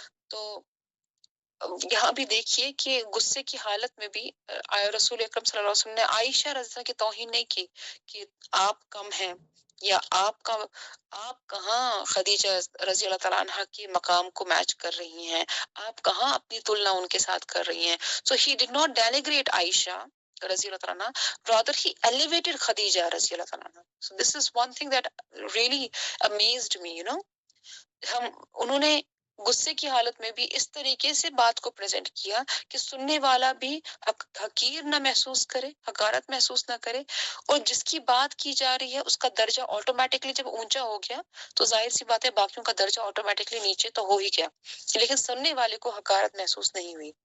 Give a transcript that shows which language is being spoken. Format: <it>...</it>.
<ur>تو یہاں بھی دیکھیے کہ غصے کی حالت میں بھی رسول اکرم صلی اللہ علیہ وسلم نے عائشہ رضی اللہ کی توہین نہیں کی کہ آپ کم ہیں، یا آپ کہاں خدیجہ رضی اللہ تعالیٰ عنہ کے مقام کو میچ کر رہی ہیں، آپ کہاں اپنی تلنا ان کے ساتھ کر رہی ہیں.</ur> <en>So he did not denigrate Aisha رضی اللہ تعالیٰ عنہ، rather he elevated خدیجہ رضی اللہ تعالیٰ عنہ. So this is one thing that really amazed me, you know.</en> <ur>انہوں نے غصے کی حالت میں بھی اس طریقے سے بات کو پریزنٹ کیا کہ سننے والا بھی حقیر نہ محسوس کرے، حقارت محسوس نہ کرے، اور جس کی بات کی جا رہی ہے اس کا درجہ آٹومیٹکلی جب اونچا ہو گیا تو ظاہر سی بات ہے باقیوں کا درجہ آٹومیٹکلی نیچے تو ہو ہی گیا، لیکن سننے والے کو حقارت محسوس نہیں ہوئی.</ur>